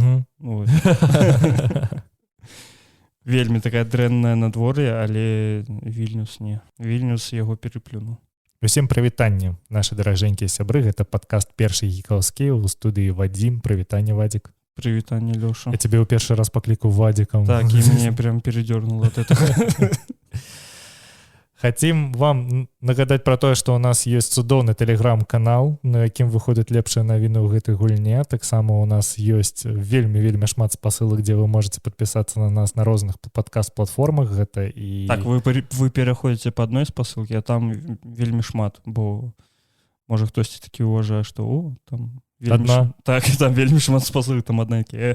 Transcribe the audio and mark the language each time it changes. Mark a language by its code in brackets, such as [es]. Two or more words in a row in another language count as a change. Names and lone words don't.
[be] Вельмі такая дрэнная надвор'е, але Вільнюс не. Вільнюс яго пераплюнуў. Усім прывітанне, нашы даражэнькія сябры, гэта падкаст першы гікаўскі, у студыі Вадзім. Прывітанне, Вадзік. Прывітанне, Лёша. Я тебе ў першы раз паклікаў Вадзікам. [ru] Так, і мне прям передёрнуло от этого. [be] Хотим вам нагадаць про тое, што у нас ёсць цудоўны тэлеграм-канал, на якім выходзяць лепшыя навіны ў гэтай гульне. Таксама у нас ёсць вельмі шмат спасылак, дзе вы можете подпісацца на нас на розных падкаст-платформах. Гэта і так вы пераходзіце па адной спасылкі, а там вельмі шмат, бо можа хтосьці такі уважае, што там так, там вельмі шмат спасылак, там аднакі.